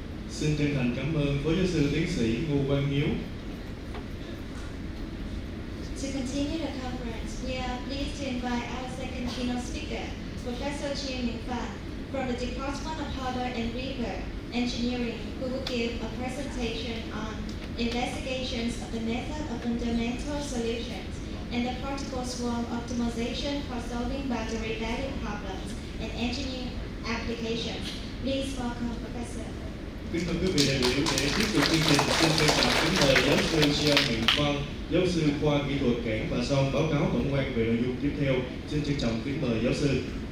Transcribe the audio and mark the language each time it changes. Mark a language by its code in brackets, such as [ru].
[vi] Xin chân thành cảm ơn Phó Giáo sư Tiến sĩ Hieu. [en] To continue the conference, we are pleased to invite our second keynote speaker, Professor Chia-Ming from the Department of Powder and River Engineering, who will give a presentation on investigations of the method of fundamental solutions and the particle swarm optimization for solving boundary value problems and engineering applications. Please welcome Professor. [vi] Kính thưa quý vị đại biểu, để tiếp tục chương trình, xin trân trọng kính mời giáo sư Chia-Ming Quang, giáo sư khoa kỹ thuật cảng và son báo cáo tổng quan về nội dung tiếp theo. Xin trân trọng kính mời giáo sư.